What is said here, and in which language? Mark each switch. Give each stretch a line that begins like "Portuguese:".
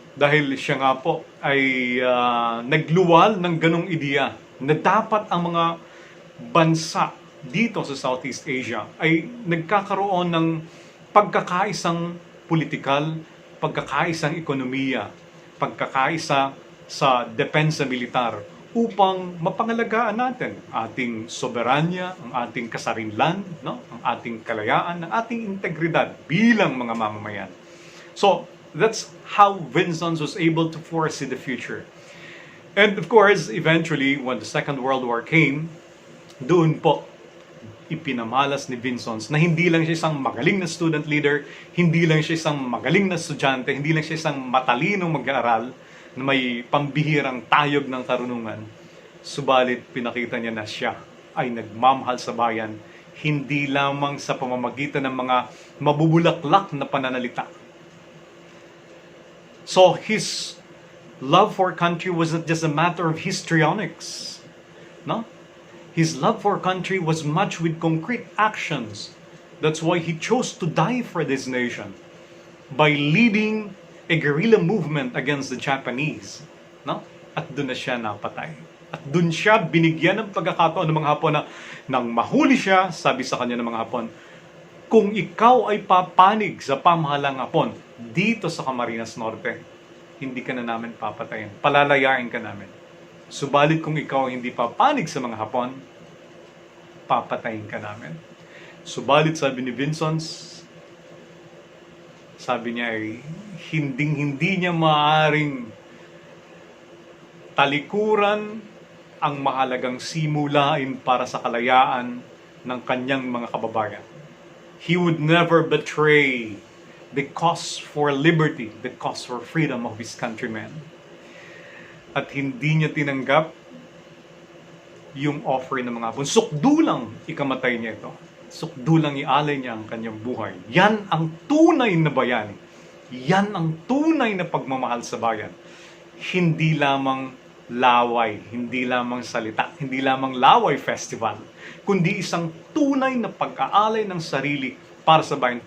Filipino: Dahil siya nga po ay nagluwal ng ganong ideya na dapat ang mga bansa dito sa Southeast Asia ay nagkakaroon ng pagkakaisang politikal, pagkakaisang ekonomiya, pagkakaisa sa depensa militar upang mapangalagaan natin ating soberanya, ang ating kasarinlan, no? Ang ating kalayaan, ang ating integridad bilang mga mamamayan.
English: So, that's how Vinzons was able to foresee the future. And of course, eventually, when the Second World War came,
Filipino: doon po ipinamalas ni Vinzons na hindi lang siya isang magaling na student leader, hindi lang siya isang magaling na estudyante, hindi lang siya isang matalinong mag-aaral na may pambihirang tayog ng karunungan. Subalit pinakita niya na siya ay nagmamahal sa bayan, hindi lamang sa pamamagitan ng mga mabubulaklak na pananalita.
English: So his love for country was not just a matter of histrionics, no? His love for country was matched with concrete actions. That's why he chose to die for this nation by leading a guerrilla movement against the Japanese, no?
Filipino: At doon na siya napatay. At doon siya binigyan ng pagkakataon ng mga Hapon na nang mahuli siya, sabi sa kanya ng mga Hapon, kung ikaw ay papanig sa pamahalang Hapon dito sa Camarines Norte, hindi ka na namin papatayin. Palalayain ka namin. Subalit kung ikaw hindi papanig sa mga Hapon, papatayin ka namin. Subalit sabi ni Vinzons, sabi niya ay hindi niya maaaring talikuran ang mahalagang simulain para sa kalayaan ng kanyang mga kababayan.
English: He would never betray the cause for liberty, the cause for freedom of his countrymen.
Filipino: At hindi niya tinanggap yung offer ng mga Hapon. Sukdulang ikamatay niya ito. Sukdulang ialay niya ang kanyang buhay. Yan ang tunay na bayani. Yan ang tunay na pagmamahal sa bayan. Hindi lamang laway, hindi lamang salita, hindi lamang laway festival, kundi isang tunay na pag-aalay ng sarili para sa bayan.